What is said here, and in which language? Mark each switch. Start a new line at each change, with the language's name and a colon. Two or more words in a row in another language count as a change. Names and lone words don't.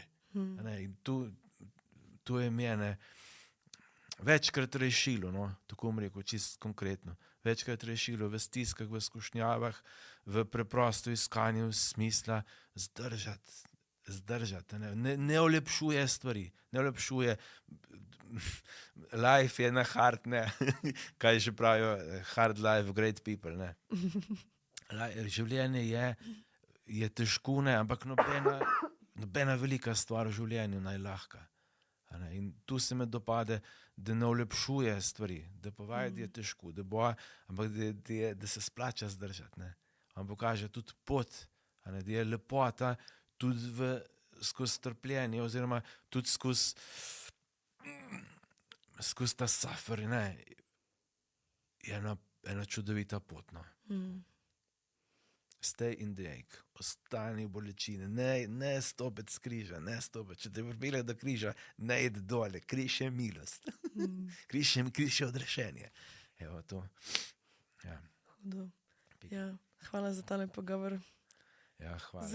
Slovenian: In to je mene večkrat rešilo, tako bom rekel, čisto konkretno. Večkrat rešilo v stiskah, v skušnjavah, v preprosto iskanju smisla zdržati. Ne olepšuje stvari, ne olepšuje. Life je na hard, kaj že pravijo,
English: hard life, great people.
Slovenian: Življenje je težko, ampak nobena velika stvar v življenju najlahka. In tu se me dopade, da ne olepšuje stvari, da povaja, da je težko, ampak da se splača zdržati. On pokaže tudi pot, da je lepota tudi skozi trpljenje, oziroma tudi skozi ta suffer, je ena čudovita pot.
English: Stay in the ache,
Slovenian: ostani v bolečini, ne stopiti s križa, če te pripelje do križa, ne id dole, križ je milost, križ je odrešenje. Evo to. Ja, hvala za tale pogovor. Ja, hvala.